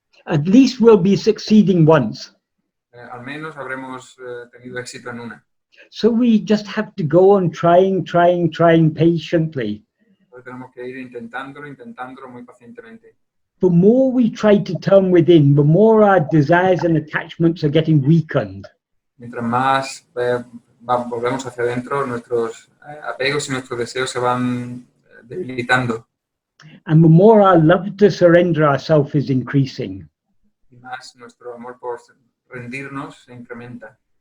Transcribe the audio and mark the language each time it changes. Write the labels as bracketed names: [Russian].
[English] at least we'll be succeeding once. [Spanish] Al menos habremos tenido éxito en una. [English] So we just have to go on trying patiently. [Spanish] Entonces tenemos que ir intentándolo muy pacientemente. [English] The more we try to turn within, the more our desires and attachments are getting weakened. [Spanish] Mientras más volvemos hacia adentro, nuestros apegos y nuestros deseos se van debilitando. [English] And the more our love to surrender ourselves is increasing. [Spanish] Y más nuestro amor por rendirnos se incrementa.